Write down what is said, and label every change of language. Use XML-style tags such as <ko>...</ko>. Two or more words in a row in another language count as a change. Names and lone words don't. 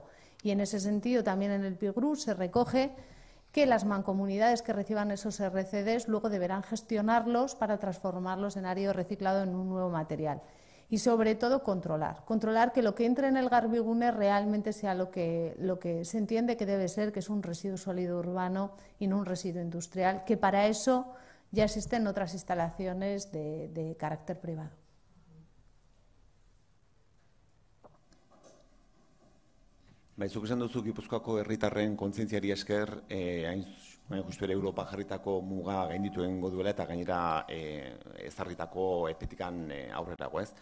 <es>Y en ese sentido también en el PIGRU se recoge que las mancomunidades que reciban esos RCDs luego deberán gestionarlos para transformarlos en árido reciclado en un nuevo material. Y sobre todo controlar que lo que entre en el garbigune realmente sea lo que se entiende que debe ser, que es un residuo sólido urbano y no un residuo industrial, que para eso ya existen otras instalaciones de carácter privado.</es> <eu>Zuk esan duzu Gipuzkoako herritarren kontzientziari esker, hain justu ere Europa jarritako muga gainditu egingo duela eta gainera ezarritako epetikan aurrerago, ez?</eu>